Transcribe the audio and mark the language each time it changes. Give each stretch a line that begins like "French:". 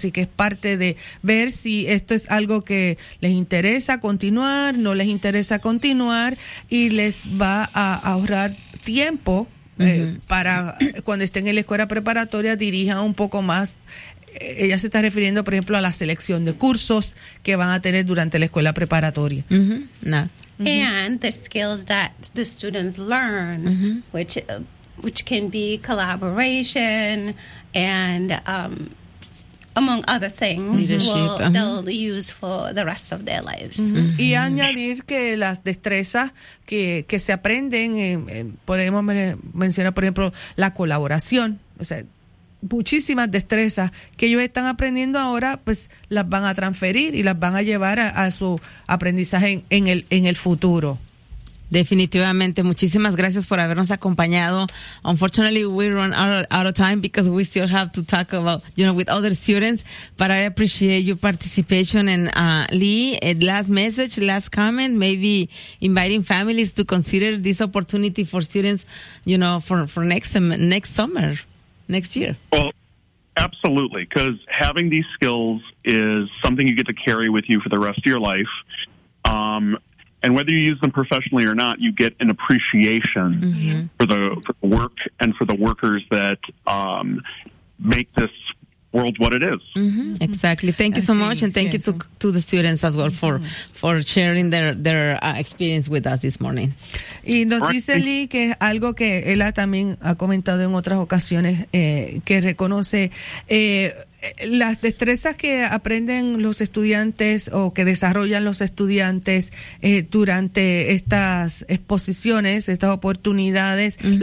Spanish: Así que es parte de ver si esto es algo que les interesa continuar, no les interesa continuar y les va a ahorrar tiempo uh-huh. Para cuando estén en la escuela preparatoria dirijan un poco más. Ella se está refiriendo, por ejemplo, a la selección de cursos que van a tener durante la escuela preparatoria. Mm-hmm. No. Mm-hmm.
English: And the skills that the students learn, mm-hmm. which can be collaboration and among other things, they'll use for the rest of their lives. Mm-hmm.
Spanish: Mm-hmm. Y añadir que las destrezas que se aprenden, podemos mencionar, por ejemplo, la colaboración, o sea, muchísimas destrezas que ellos están aprendiendo ahora, pues las van a transferir y las van a llevar a su aprendizaje en el futuro. Definitivamente. Muchísimas gracias por habernos acompañado.
English: Unfortunately, we run out of time because we still have to talk about, you know, with other students. But I appreciate your participation. And Lee, last message, last comment, maybe inviting families to consider this opportunity for students, you know, for next summer. Next year. Well, absolutely, because having these skills is something you get to carry with you for the rest of your life. And whether you use them professionally or not, you get an appreciation mm-hmm. for the work and for the workers that make this world what it is. Mm-hmm. Exactly. Thank you so much. And thank you to the students as well for sharing their experience with us this morning.
Spanish: Y nos dice Lee que es algo que él también ha comentado en otras ocasiones, que reconoce las destrezas que aprenden los estudiantes o que desarrollan los estudiantes durante estas exposiciones, estas oportunidades, uh-huh.